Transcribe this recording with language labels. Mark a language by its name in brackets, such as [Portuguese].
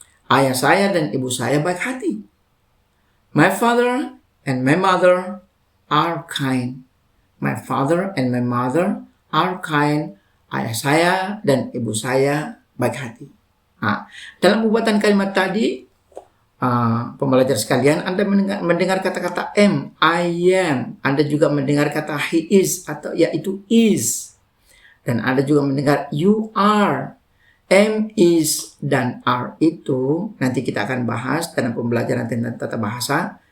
[Indonesian] Ayah saya dan ibu saya baik hati. [English] My father and my mother are kind. My father and my mother are kind. [Indonesian] Ayah saya dan ibu saya baik hati. Nah, dalam pembuatan kalimat tadi, pembelajar sekalian, Anda mendengar kata-kata am, [English] I am. [Indonesian] Anda juga mendengar kata [English] he is [Indonesian] atau yaitu is. Dan Anda juga mendengar [English] you are. [Indonesian] Am, is, dan are itu nanti kita akan bahas dalam pembelajaran tentang tata bahasa.